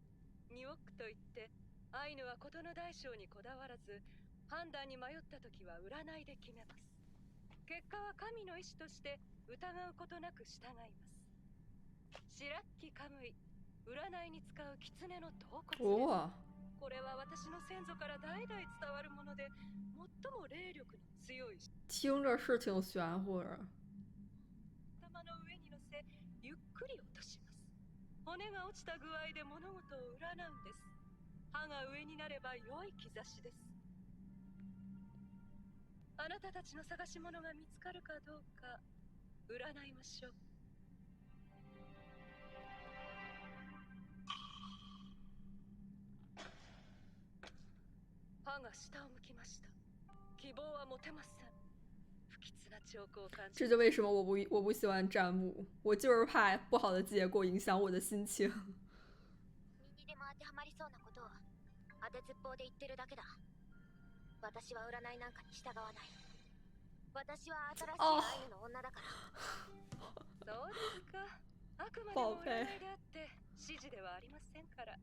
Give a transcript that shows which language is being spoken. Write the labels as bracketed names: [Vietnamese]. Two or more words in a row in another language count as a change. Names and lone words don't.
[Japanese] ニオックといってアイヌは事の大小にこだわらず、判断に迷った時は占いで決めます。結果は神の意志として疑うことなく従います。白木カムイ、占いに使う狐の頭骨です。 [Chinese] 哇， [Japanese] これは私の先祖から代々伝わるもので、最も霊力の強い [Chinese] 听着是挺玄乎的。 [Japanese] 頭の上に乗せ、ゆっくり落とします。骨が落ちた具合で物事を占うんです。歯が上になれば良い兆しです。あなたたちの探し物が見つかるかどうか占いましょう。歯が下を向きました。希望は持てません。不吉な兆候を感じ。 [Chinese] 这就为什么我不喜欢占卜，我就是怕不好的结果影响我的心情。 [Japanese] 右にでも当てはまりそうなことを当てずっぽうで言ってるだけだ。私は占いなんかに従わない。私は新しいアイヌの女だから。そうですか。あくまでも占いであって指示ではありませんから。